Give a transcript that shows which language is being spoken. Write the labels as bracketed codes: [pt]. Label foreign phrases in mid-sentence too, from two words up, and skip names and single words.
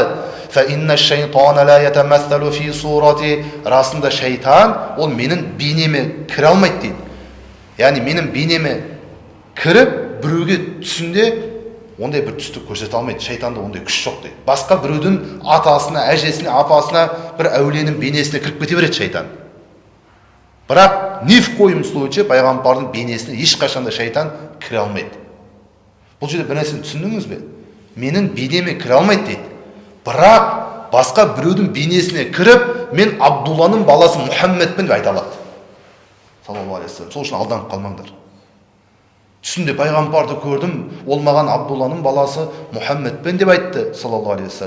[ar] فإن الشيطان لا يتمثل في صورتي, [kk] расында шайтан ол менің бейнеме кіре алмайды дейді. Яғни менің бейнеме кіріп біреуге түсінде ондай бір түсті көрсете алмайды. Шайтанда ондай күш жоқ дейді. Басқа біреудің атасына, әжесіне, апасына, бір әулиенің бейнесіне кіріп кете береді шайтан. Бірақ [ru] ни в коем случае [kk] пайғамбардың бейнесіне ешқашанда шайтан кіре алмайды. Бұл жерде бір нәрсені түсіндіңіз бе? Менің бейнеме кіре алмайды дейді. Бірақ басқа біреудің бейнесіне кіріп, мен Абдулланың баласы Мұхаммедпін деп айта алады. [ar] صلى الله عليه وسلم. [kk] Сол үшін алданып қалмаңдар. Түсінде пайғамбарды көрдім, ол маған Абдулланың баласы Мұхаммедпен деп айтты, [ar] صلى الله عليه وسلم.